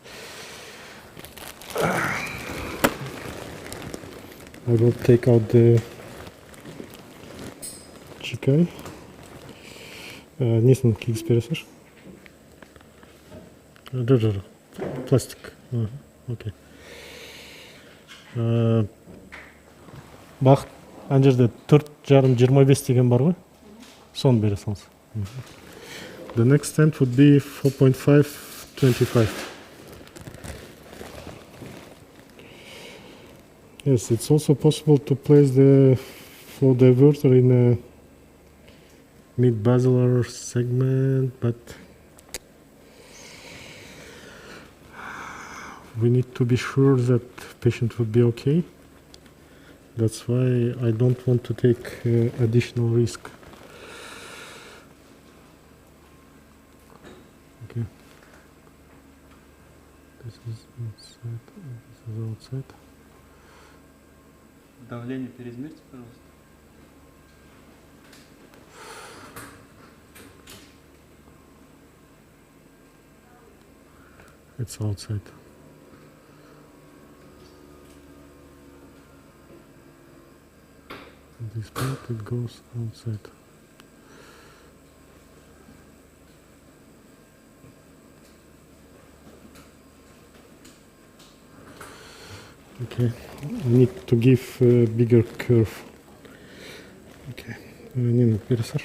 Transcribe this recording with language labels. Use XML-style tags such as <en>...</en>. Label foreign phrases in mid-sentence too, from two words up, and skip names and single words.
<en>I will take out the Chikai. Nisam kik spirasar. Plastic. Okay.</en> <kk>Бақыт, ана жерде 4,5-25 деген бар ғой. Соны бере салыңыз.</kk> <en>The next stand would be 4.525. Yes, it's also possible to place the flow diverter in a mid-basilar segment, but we need to be sure that patient would be okay. That's why I don't want to take additional risk. Okay. This is inside, this is outside.</en> <ru>Давление переизмерьте, пожалуйста.</ru> <en>It's outside. This part, it goes outside. Okay, I need to give a bigger curve. Okay, Nina,</en> <ru>пересажь.</ru>